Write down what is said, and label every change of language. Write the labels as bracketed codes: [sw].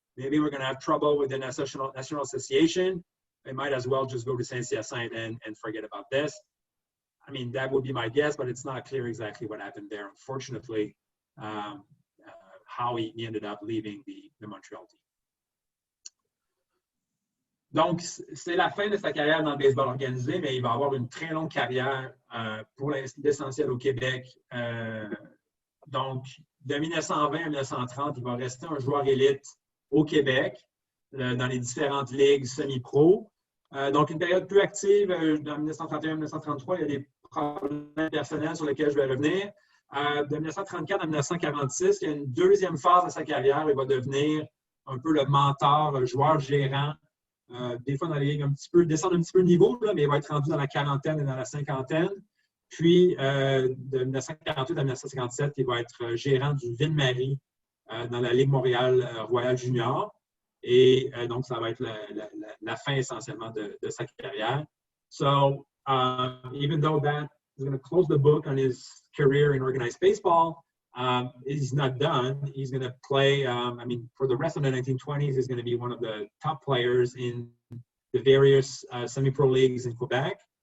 [en] Maybe we're going to have trouble with the National Association. They might as well just go to Saint-Hyacinthe and forget about this. I mean, that would be my guess, but it's not clear exactly what happened there, unfortunately, how he ended up leaving the Montreal team. [fr] Donc, c'est la fin de sa carrière dans le baseball organisé, mais il va avoir une très longue carrière pour l'essentiel au Québec. Donc, de 1920 à 1930, il va rester un joueur élite au Québec, dans les différentes ligues semi-pro. Donc, une période plus active, dans 1931-1933, il y a des problèmes personnels sur lesquels je vais revenir. De 1934 à 1946, il y a une deuxième phase de sa carrière. Il va devenir un peu le mentor, le joueur gérant. Des fois dans les ligues, descendre un petit peu le niveau, là, mais il va être rendu dans la quarantaine et dans la cinquantaine. Puis, de 1948 à 1957, il va être gérant du Ville-Marie dans la Ligue Montréal Royale Junior. Et donc, ça va être la fin essentiellement de sa carrière. [en] So, even though that is going to close the book on his career in organized baseball, he's not done. He's going to play, I mean, for the rest of the 1920s, he's going to be one of the top players in the various semi-pro leagues in Quebec.